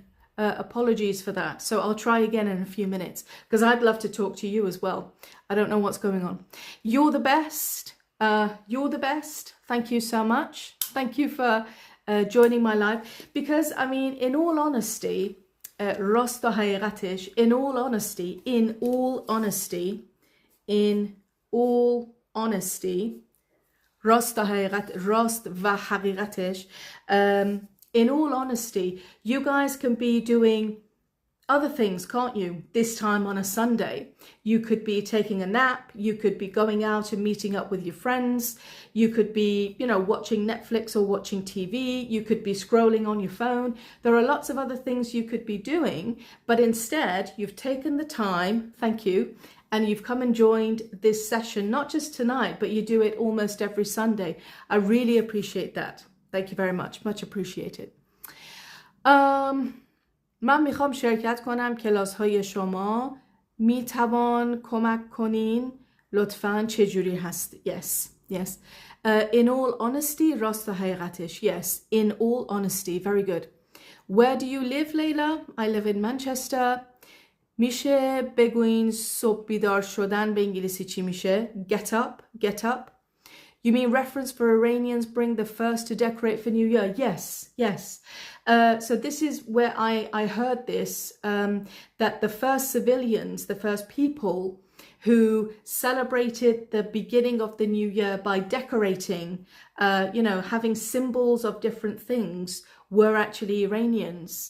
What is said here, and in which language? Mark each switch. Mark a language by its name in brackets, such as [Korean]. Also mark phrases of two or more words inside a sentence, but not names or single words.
[English] Apologies for that. So I'll try again in a few minutes because I'd love to talk to you as well. I don't know what's going on. You're the best. You're the best. Thank you so much. Thank you for joining my live. Because, I mean, in all honesty, [Persian] راست و حقیقتش, [English] in all honesty, [Persian] راست و حقیقتش. [English] In all honesty, you guys can be doing other things, can't you? This time on a Sunday, you could be taking a nap, you could be going out and meeting up with your friends, you could be, you know, watching Netflix or watching TV, you could be scrolling on your phone. There are lots of other things you could be doing, but instead you've taken the time, thank you, and you've come and joined this session, not just tonight, but you do it almost every Sunday. I really appreciate that. Thank you very much. Much appreciated. [Persian] من میخوام شرکت کنم کلاس های شما. میتوان کمک کنین لطفاً چجوری هست؟ [English] Yes, yes. In all honesty, [Persian] راست حقیقتش. [English] Yes, in all honesty. Very good. Where do you live, Leila? I live in Manchester. [Persian] میشه بگوین صبح بیدار شدن به انگلیسی چی میشه؟ [English] Get up, get up. You mean reference for Iranians bring the first to decorate for New Year? Yes, yes. So this is where I heard this, that the first civilians, the first people who celebrated the beginning of the New Year by decorating, you know, having symbols of different things were actually Iranians.